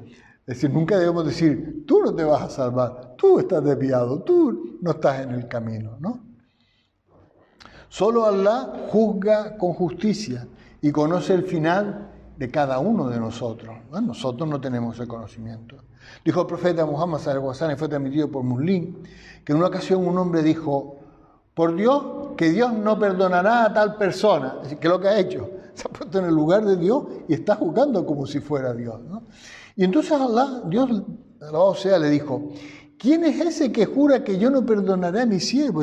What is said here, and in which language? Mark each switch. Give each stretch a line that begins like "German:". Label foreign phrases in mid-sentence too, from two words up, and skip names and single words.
Spanish: Es decir, nunca debemos decir, tú no te vas a salvar, tú estás desviado, tú no estás en el camino, ¿no? Solo Allah juzga con justicia y conoce el final de cada uno de nosotros. Bueno, nosotros no tenemos ese conocimiento. Dijo el profeta Muhammad
Arabic: صلى الله عليه وسلم,
Spanish: fue transmitido por Muslim, que en una ocasión un hombre dijo: por Dios, que Dios no perdonará a tal persona. Es decir, ¿qué es lo que ha hecho? Se ha puesto en el lugar de Dios y está juzgando como si fuera Dios, ¿no? Y entonces Dios, alabado sea, le dijo: ¿quién es ese que jura que yo no perdonaré a mi siervo?